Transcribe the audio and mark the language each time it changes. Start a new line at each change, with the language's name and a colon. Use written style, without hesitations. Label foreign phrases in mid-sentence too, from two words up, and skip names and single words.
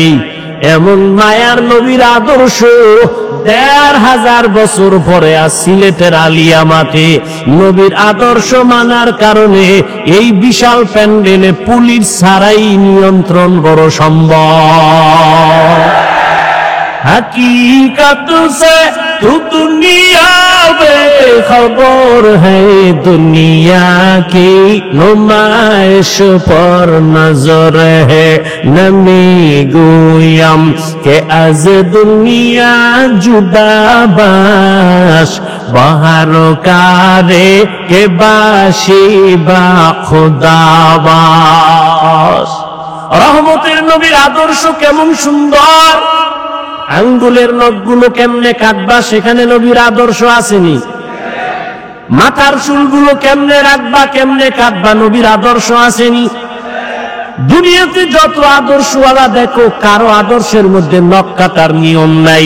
Bangla: এমন মায়ার নবীর আদর্শ ১৫০০ বছর পরে আজ সিলেটের আলিয়া মাঠে নবীর আদর্শ মানার কারণে এই বিশাল প্যান্ডেলে পুলিশ ছাড়াই নিয়ন্ত্রণ বড় সম্ভব।
Urdu: حقیقت سے تو دنیا بےخبر ہے، دنیا کی نمائش پر نظر ہے.
Persian: نمی گویم که از دنیا جدا باش، بهر کاری که باشی با خدا باش.
Bangla: রহমতের নবীর আদর্শ কেমন সুন্দর, আঙ্গুলের নখগুলো কেমনে কাটবা সেখানে নবীর আদর্শ আসেনি। মাথার চুলগুলো কেমনে রাখবা কেমনে কাটবা নবীর আদর্শ আসেনি। দুনিয়াতে যত আদর্শওয়ালা দেখো কারো আদর্শের মধ্যে নখ কাটার নিয়ম নাই।